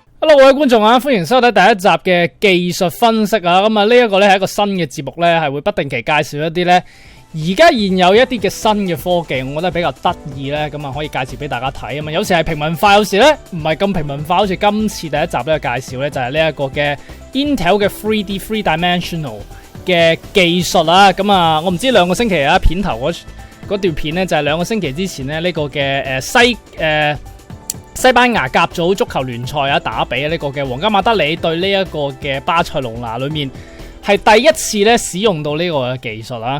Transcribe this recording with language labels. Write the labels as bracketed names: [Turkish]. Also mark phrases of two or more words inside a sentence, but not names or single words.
[Cantonese] Hello， 各位觀眾啊，歡迎收睇第一集嘅技術分析啊。咁啊，呢一個咧係一個新嘅節目咧，係會不定期介紹一啲咧而家現有一啲嘅新嘅科技，我覺得比較得意咧，咁啊可以介紹俾大家睇啊嘛。有時係平民化，有時咧唔係咁平民化，好似今次第一集咧介紹咧就係呢一個嘅 Intel 嘅 3D [English] three dimensional [Cantonese] 嘅技術啊。咁啊，我唔知兩個星期啊片頭嗰段片咧就係兩個星期之前咧呢個嘅西班牙甲組足球聯賽啊打比呢個嘅皇家馬德里對呢一個嘅巴塞隆拿裏面係第一次咧使用到呢個技術啊。